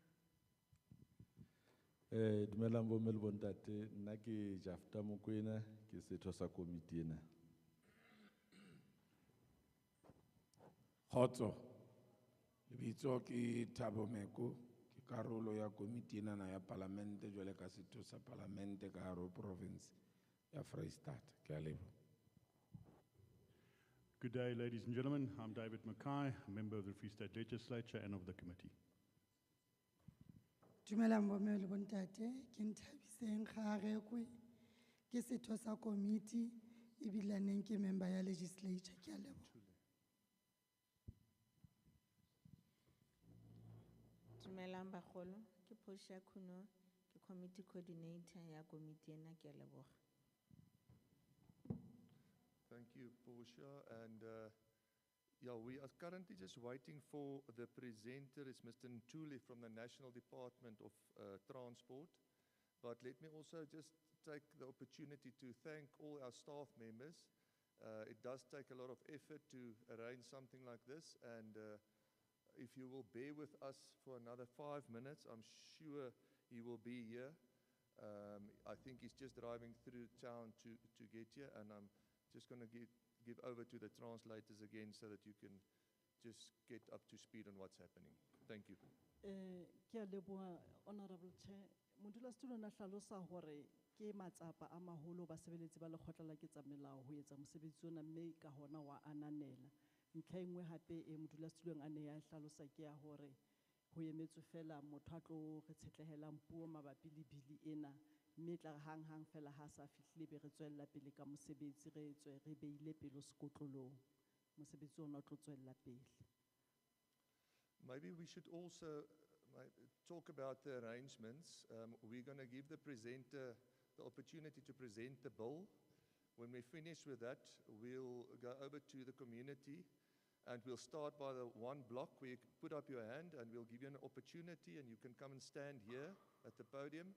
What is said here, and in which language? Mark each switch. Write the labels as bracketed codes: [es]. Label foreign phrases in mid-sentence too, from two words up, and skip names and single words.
[st] Dumelang bo mme le bontate, nna ke Jafta Mokoena, ke setho sa komiti ena. Khotso, lebitso ke Thabo Meko, ke karolo ya komiti ena ya parlamente jwale ka setho sa parlamente ka hare ho province ya Vrystaat. Ke a leboha. [en] Good day, ladies and gentlemen. I'm David Mackay, a member of the Free State Legislature and of the committee. [st] Dumelang bo mme le bontate, ke Nthabiseng Kgarekwe, ke setho sa komiti ebilaneng ke member ya legislature. Ke a leboha. Dumelang bagolo, ke Portia Kuno, ke [en] committee coordinator [st] ya komiti ena. Ke a leboha. [en] Thank you, Portia. And yeah, we are currently just waiting for the presenter. It's Mr. Ntuli from the National Department of Transport. But let me also just take the opportunity to thank all our staff members. It does take a lot of effort to arrange something like this, and if you will bear with us for another 5 minutes, I'm sure he will be here. I think he's just driving through town to get here, and I'm just going to give over to the translators again so that you can just get up to speed on what's happening. Thank you. [st] Ke a leboha, [en] Honourable Chair. [st] Modulasetulo na hlalosa hore ke matsapa a maholo basebeletsi ba lekgotla la ketsamolao ho etsa mosebetsi ona, mme ka hona wa ananela. Ntlha engwe hape e modulasetulong a ne ya hlalosa ke ya hore ho emetswe fela motho a tlo re tshetlehelang puo mabapi le bili ena, mme tla re hang fela ha sa fihlile be re tswella pele ka mosebetsi re beile pelo sekotlolong. Mosebetsi ona o tlo tswella pele. [en] Maybe we should also talk about the arrangements. We're going to give the presenter the opportunity to present the bill. When we finish with that, we'll go over to the community and we'll start by the one block where you put up your hand and we'll give you an opportunity and you can come and stand here at the podium.